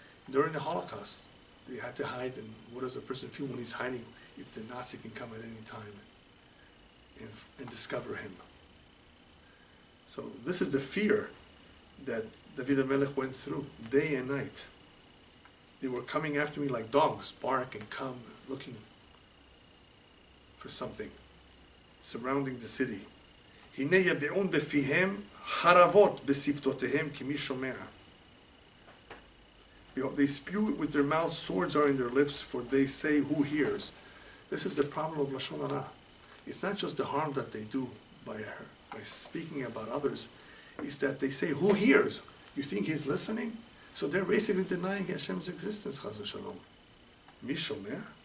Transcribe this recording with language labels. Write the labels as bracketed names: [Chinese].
[English] During the Holocaust, they had to hide, and what does a person feel when he's hiding if the Nazi can come at any time and discover him? So this is the fear that David HaMelech went through day and night. They were coming after me like dogs, bark and come, looking for something, surrounding the city. [Hebrew] הנה יביעון בפיהם חרבות בשפתותיהם כי מי שומע. [English] They spew with their mouths, swords are in their lips, for they say, who hears? This is the problem of Lashon Hara. It's not just the harm that they do by speaking about others, it's that they say, who hears? You think he's listening? So they're basically denying Hashem's existence, Chas v'shalom. [Hebrew] Mi shomeh?